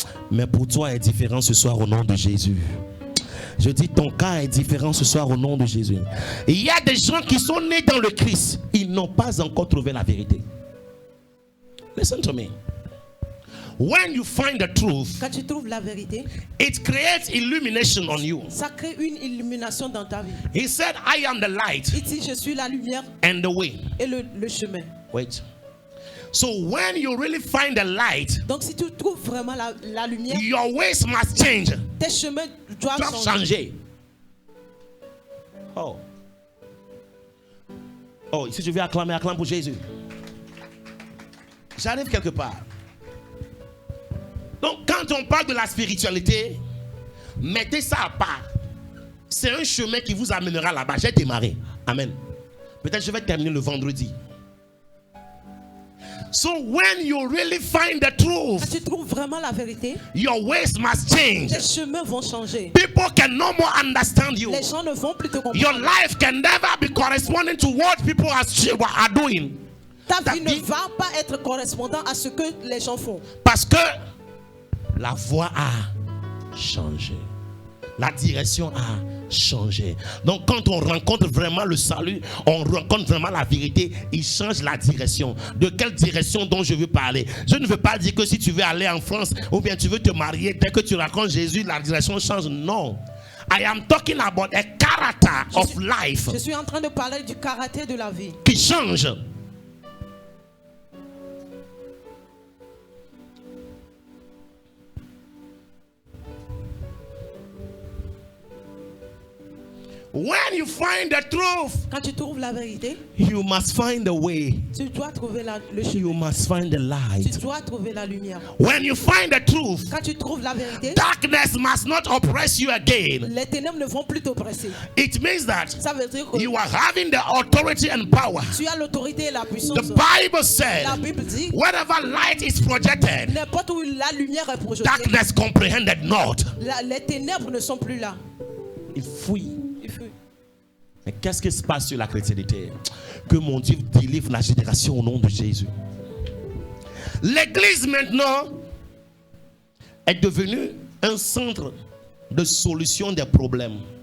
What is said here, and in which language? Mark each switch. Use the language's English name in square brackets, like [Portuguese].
[French] Mais pour toi est différent ce soir au nom de Jésus. Je dis ton cas est différent ce soir au nom de Jésus. Il y a des gens qui sont nés dans le Christ. Ils n'ont pas encore trouvé la vérité. [English] Listen to me. When you find the truth, [French] Quand tu trouves la vérité, [English] it creates illumination on you. [French] ça crée une illumination dans ta vie. [English] He said, I am the light [French] Il dit, je suis la lumière [English] and the way. [French] et le chemin. [English] Wait. So when you really find the light, [French] Donc si tu trouves vraiment la lumière, [English] your ways must change. [French] tes chemins doivent Doivent changer. changer. Oh. Oh, si tu veux acclamer, acclame pour Jésus. J'arrive quelque part. Donc, quand on parle de la spiritualité, mettez ça à part. C'est un chemin qui vous amènera là-bas. J'ai démarré. Amen. Peut-être je vais terminer le vendredi. [English] So, when you really find the [French] Quand [English] truth, [French] tu trouves vraiment la vérité, [English] your ways must change. [French] tes chemins vont changer. [English] People can no more understand you. [French] Les gens ne vont plus te [English] Your [French] comprendre. [English] life can never be corresponding to what people are doing. [French] Ta vie Ta ne vie- va pas être correspondant à ce que les gens font. Parce que la voie a changé. La direction a changé. Donc quand on rencontre vraiment le salut, on rencontre vraiment la vérité, il change la direction. De quelle direction dont je veux parler? Je ne veux pas dire que si tu veux aller en France ou bien tu veux te marier, dès que tu rencontres Jésus, la direction change. Non. [English] I am talking about a character of life [French] Je suis en train de parler du caractère de la vie. qui change. [English] When you find the truth, [French] Quand tu trouves la vérité, [English] you must find the way. [French] tu dois trouver le [English] You [French] chemin. [English] must find the light. [French] dois trouver la lumière. [English] When you find the truth, [French] Quand tu trouves la vérité, [English] darkness must not oppress you again. [French] les ténèbres ne vont plus t'oppresser. [English] It means that [French] Ça veut dire que [English] you are having the authority and power. [French] tu as l'autorité et la [English] The [French] puissance. [English] Bible [French] La [English] said, [French] Bible dit, [English] wherever light is projected, [French] n'importe où la lumière est projetée, [English] darkness comprehended not. [French] les ténèbres ne sont plus là. Il fuit. Il faut- Mais qu'est-ce qui se passe sur la chrétienté? Que mon Dieu délivre la génération au nom de Jésus. L'église maintenant est devenue un centre de solution des problèmes.